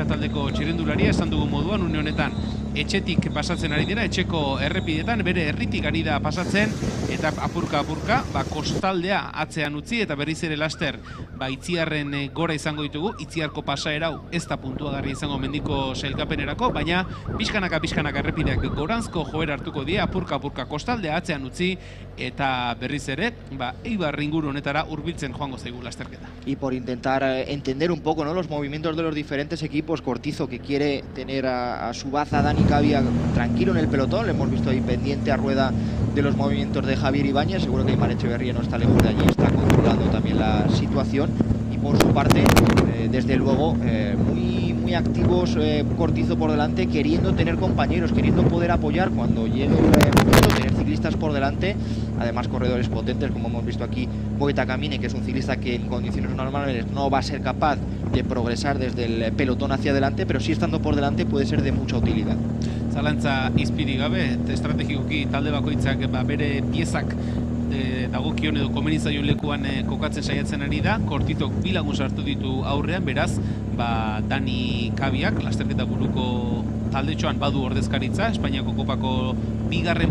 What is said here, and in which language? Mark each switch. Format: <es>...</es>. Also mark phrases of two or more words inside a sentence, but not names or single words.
<eu>taldeko txirrindularia, esan dugu moduan une honetan etxetik pasatzen ari dira, etxeko errepidetan, bere herritik ari da pasatzen, eta apurka, kostaldea atzean utzi, eta berriz ere laster, Itziarren gora izango ditugu, Itziarko pasaera hau ez da puntuagarri izango mendiko sailkapenerako, baina pixkanaka errepideak goranzko joera hartuko die, apurka kostaldea atzean utzi, eta berriz ere, Eibar inguru honetara hurbiltzen joango zaigu lasterketa.</eu> <es>Y por intentar entender un poco, ¿no?, los movimientos de los diferentes equipos, Cortizo, que quiere tener a su baza Dani Cavia tranquilo en el pelotón, le hemos visto ahí pendiente a rueda de los movimientos de Javier Ibáñez, seguro que Aimar Echeverría no está lejos de allí, está controlando también la situación, y por su parte, desde luego, muy muy activos, Cortizo por delante, queriendo tener compañeros, queriendo poder apoyar cuando llegue el momento, tener ciclistas por delante, además corredores potentes, como hemos visto aquí, Moita Camine, que es un ciclista que en condiciones normales no va a ser capaz de progresar desde el pelotón hacia adelante, pero sí estando por delante puede ser de mucha utilidad.</es> <eu>Zalantza izpirik gabe, estrategikoki talde bakoitzak bere piezak dagokion edo komeni zaion lekuan kokatzen saiatzen ari da. Kortizok 2 lagun sartu ditu aurrean, beraz, Dani Kabiak, lasterketa buruko taldetxoan badu ordezkaritza, Espainiako kopako 2.</eu>